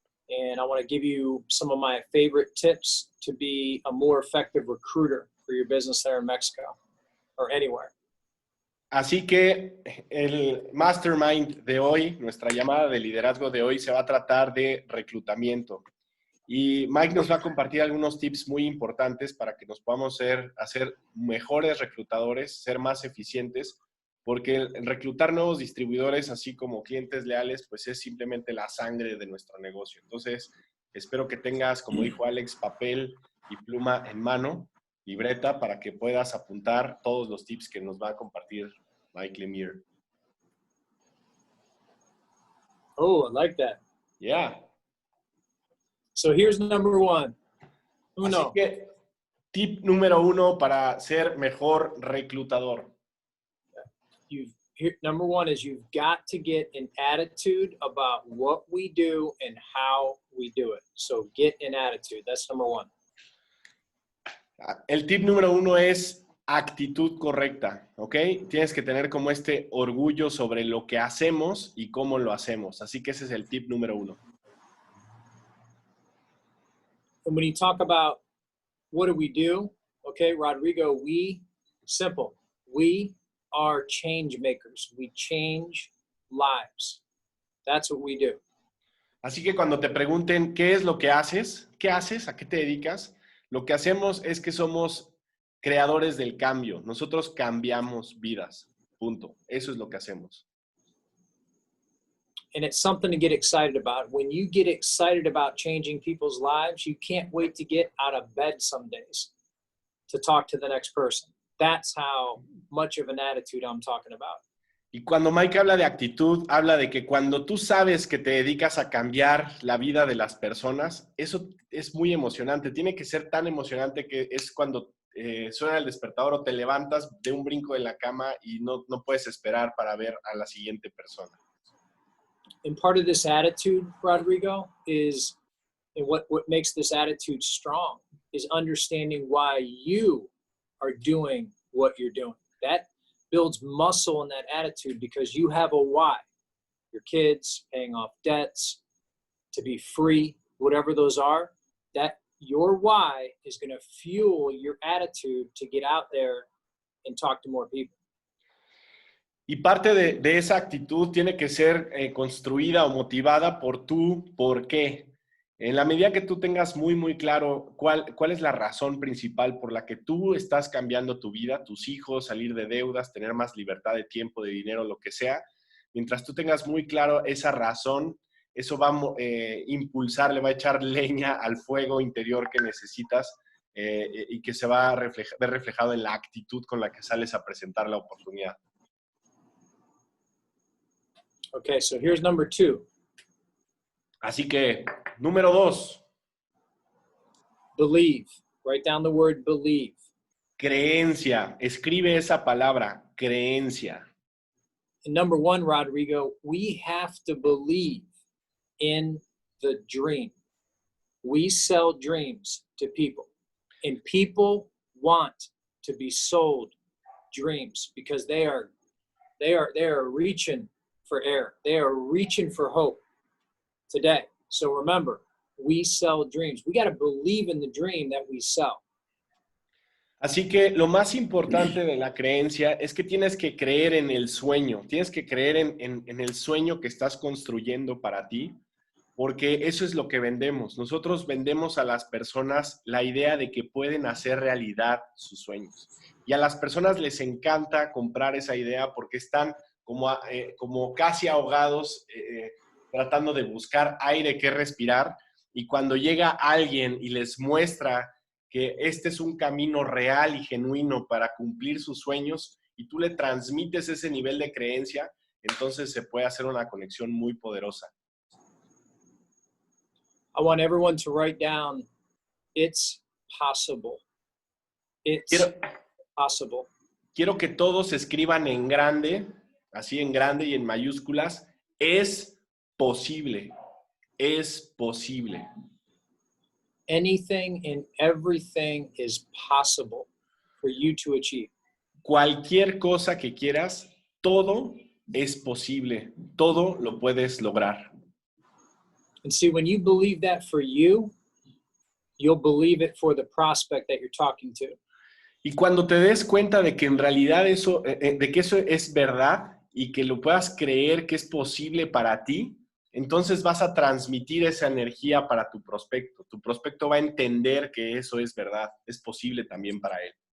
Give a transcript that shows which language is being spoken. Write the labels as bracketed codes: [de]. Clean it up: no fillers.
[en] And I want to give you some of my favorite tips to be a more effective recruiter for your business there in Mexico or anywhere. [es] Así que el mastermind de hoy, nuestra llamada de liderazgo de hoy, se va a tratar de reclutamiento. Y Mike nos va a compartir algunos tips muy importantes para que nos podamos hacer mejores reclutadores, ser más eficientes, porque el reclutar nuevos distribuidores, así como clientes leales, pues es simplemente la sangre de nuestro negocio. Entonces, espero que tengas, como dijo Alex, papel y pluma en mano, libreta, para que puedas apuntar todos los tips que nos va a compartir Mike Lemire. [en] Oh, I like that. Yeah. So here's number one. [es] Así que, tip número 1 para ser mejor reclutador. [en] Number one is you've got to get an attitude about what we do and how we do it. So get an attitude. That's number one. [es] El tip número 1 es actitud correcta, ¿ok? Tienes que tener como este orgullo sobre lo que hacemos y cómo lo hacemos. Así que ese es el tip número 1. [en] And when you talk about what do we do, okay, Rodrigo, simple. We are change makers. We change lives. That's what we do. [es] Así que cuando te pregunten qué es lo que haces, ¿qué haces? ¿A qué te dedicas? Lo que hacemos es que somos creadores del cambio. Nosotros cambiamos vidas. Punto. Eso es lo que hacemos. [en] And it's something to get excited about. When you get excited about changing people's lives, you can't wait to get out of bed some days to talk to the next person. That's how much of an attitude I'm talking about. [es] Y cuando Mike habla de actitud, habla de que cuando tú sabes que te dedicas a cambiar la vida de las personas, eso es muy emocionante. Tiene que ser tan emocionante que es cuando suena el despertador o te levantas de un brinco de la cama y no puedes esperar para ver a la siguiente persona. [en] And part of this attitude, Rodrigo, is, and what makes this attitude strong is understanding why you are doing what you're doing. That builds muscle in that attitude because you have a why. Your kids, paying off debts, to be free, whatever those are, that your why is going to fuel your attitude to get out there and talk to more people. [es] Y parte de esa actitud tiene que ser construida o motivada por tu por qué. En la medida que tú tengas muy claro cuál es la razón principal por la que tú estás cambiando tu vida, tus hijos, salir de deudas, tener más libertad de tiempo, de dinero, lo que sea, mientras tú tengas muy claro esa razón, eso va a impulsar, le va a echar leña al fuego interior que necesitas y que se va a ver reflejado en la actitud con la que sales a presentar la oportunidad. [en] Okay, so here's number 2. [es] Así que, número 2. [en] Believe. Write down the word believe. [es] Creencia. Escribe esa palabra, creencia. [en] And number 1, Rodrigo, we have to believe in the dream. We sell dreams to people, and people want to be sold dreams because they are reaching for air. They are reaching for hope today. So remember, we sell dreams. We got to believe in the dream that we sell. [es] Así que lo más importante de la creencia es que tienes que creer en el sueño. Tienes que creer en el sueño que estás construyendo para ti, porque eso es lo que vendemos. Nosotros vendemos a las personas la idea de que pueden hacer realidad sus sueños. Y a las personas les encanta comprar esa idea porque están como casi ahogados, tratando de buscar aire que respirar, y cuando llega alguien y les muestra que este es un camino real y genuino para cumplir sus sueños, y tú le transmites ese nivel de creencia, entonces se puede hacer una conexión muy poderosa. [en] I want everyone to write down, it's possible. It's possible. [es] Quiero que todos escriban en grande, así en grande y en mayúsculas, es posible, es posible. [en] Anything and everything is possible for you to achieve. [es] Cualquier cosa que quieras, todo es posible, todo lo puedes lograr. [en] And see, when you believe that for you, you'll believe it for the prospect that you're talking to. [es] Y cuando te des cuenta de que en realidad eso, de que eso es verdad y que lo puedas creer que es posible para ti, entonces vas a transmitir esa energía para tu prospecto. Tu prospecto va a entender que eso es verdad, es posible también para él.